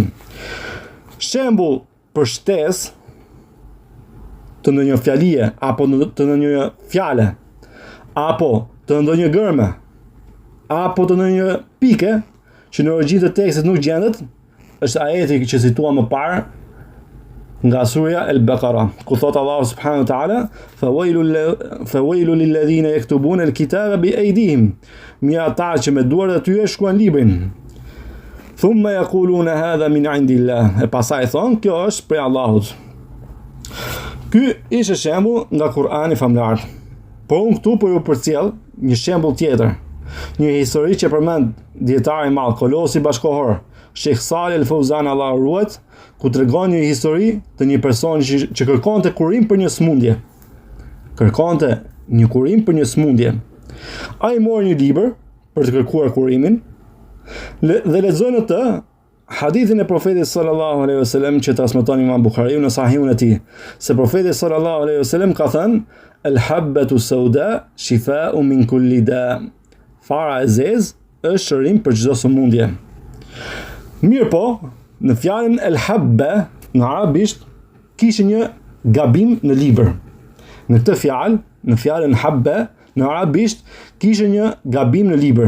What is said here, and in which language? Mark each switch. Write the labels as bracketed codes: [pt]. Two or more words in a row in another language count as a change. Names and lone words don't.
[sq] Shembull për shtesë të ndonjë fjalie apo të ndonjë fjale, apo të ndonjë gërme, apo të ndonjë pike që në origjinë të tekstit nuk gjendet, është ajeti që cituam më parë nga surja El-Baqara, ku thot Allahu [ar] سبحانه وتعالى: "فويل للذين يكتبون الكتاب بأيديهم." [sq] Mirë ata që me duart e tyre shkruajnë librin. [ar] ثم يقولون هذا من عند الله. [sq] E pastaj thon, kjo është prej Allahut. Ky ishte shembull nga Kur'ani famlar. Por unë këtu po ju përcjell një shembull tjetër, një histori që përmend dietari i madh Kolosi bashkohor, Sheikh Saleh Al-Fauzan Allahu ruajt, ku tregon një histori të një personi që kërkonte kurim për një smundje. Kërkonte një kurim për një smundje. Ai mori një libër për të kërkuar kurimin dhe lexoi në të hadithin e profetit [ar] صلى الله عليه وسلم [sq] që transmeton Imam Buhariu në Sahihun e tij, se profeti [ar] صلى الله عليه وسلم [sq] ka thënë: [ar] "الحبة السوداء شفاء من كل داء." [sq] Fara e zezë është shërim për çdo sëmundje. Mirë po, në fjalën el-habba në arabisht kishte një gabim në libër. Në këtë fjalë, në fjalën habba në arabisht kishte një gabim në libër.